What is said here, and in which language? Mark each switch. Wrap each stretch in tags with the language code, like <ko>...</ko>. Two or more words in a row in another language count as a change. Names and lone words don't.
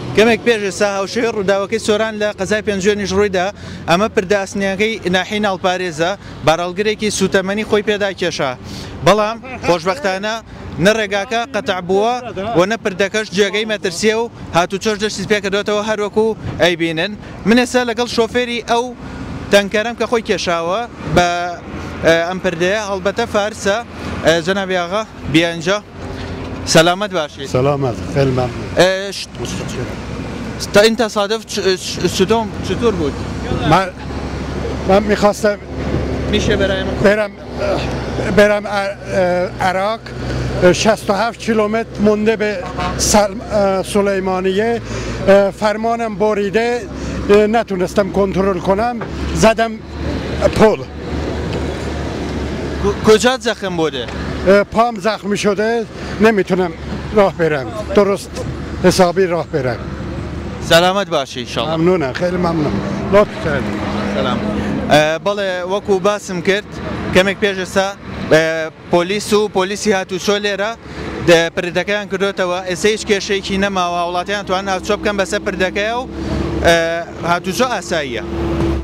<ckb>کەمێک پێش ئێستا هاوشێوەی ڕووداوەکەی سۆران لە قەزای پێنجێنیش ڕوویدا ئەمە پردەئاسنیەکەی ناحی ناڵپارێزە باڕەڵگرێکی سوتەمەنی خۆی پێدا کێشا بەڵام خۆشبەختانە نە ڕێگاکە قەتع بووە و نە پردەکەش جێگەی مەترسیە و هاتوچۆش دەستی پێکردوێتەوە هەروەکو ئەیبینن من ئێستا لەگەڵ شۆفێری ئەو تەنکەرم کە خۆی کێشاوە بە ئەم پردەیە هەڵبەتە فارسە جەنابی ئاغا</ckb> <fa>بیانجا سلامت باشید. سلامت، خیلی ممنون. این تصادف چطور بود؟ من میخواستم میشه برم عراق 67 کیلومتر مونده به سلیمانیه فرمانم بریده نتونستم کنترل کنم زدم پل. کجا زخم بوده؟ پام زخمی شده نمیتونم راه برم درست حسابی راه برم. سلامت باشی انشالله. ممنونم خیلی ممنون. لطف کردید. سلام.</fa> <ckb>بەڵێ وەکو باسم کرد کەمێک پێش ئێستا پۆلیسی هاتوچۆ لێرە پردەکەیان کردوێتەوە ئێستا هیچ کێشەیەکی نەماوە وڵاتیان توان هاتوچۆ بکەن بەسەر پردەکەیە و هاتوچۆ ئاساییە.</ckb>